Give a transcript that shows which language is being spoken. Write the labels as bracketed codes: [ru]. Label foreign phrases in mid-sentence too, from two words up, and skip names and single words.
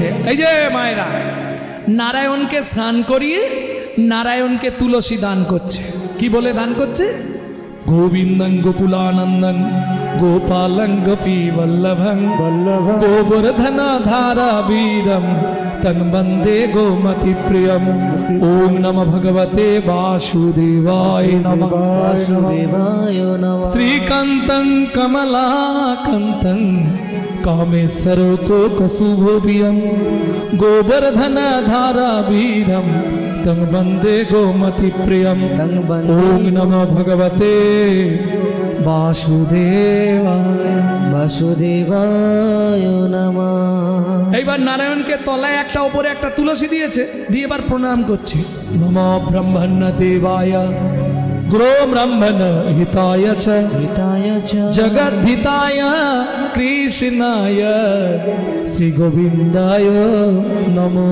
[bn] এই যে মায়েরা, নারায়ণকে স্নান করিয়ে নারায়ণকে তুলসী দান করছে। কি বলে দান করছে? [sa] গোবিন্দং গোকুলানন্দং গোপালং গোপী বল্লভং গোবর্ধন ধারা বীরম তং বন্দে গোমতি প্রিয়ম। ওম নমঃ ভগবতে বাসুদেবায় নমঃ। বাসুদেবায় নমঃ। শ্রীকান্তং কমলাকান্তং কামেশ্বর কোকশুভোপিয়ম গোবর্ধন ধারা বীরম তং বন্দে গোমতি প্রিয়ম। তং বন্দে ওম নমঃ ভগবতে বাসুদেবায়। বাসুদেবায় নমঃ। [bn] এইবার নারায়ণকে তলায় একটা, ওপরে একটা তুলসী দিয়েছে, দিয়ে এবার প্রণাম করছে। [sa] নমঃ ব্রহ্মণ্য দেবায় গ্রো ব্রহ্মণ হিতায় চ হিতায় চ জগদ্ধিতায় কৃষ্ণায় শ্রী গোবিন্দায় নমো।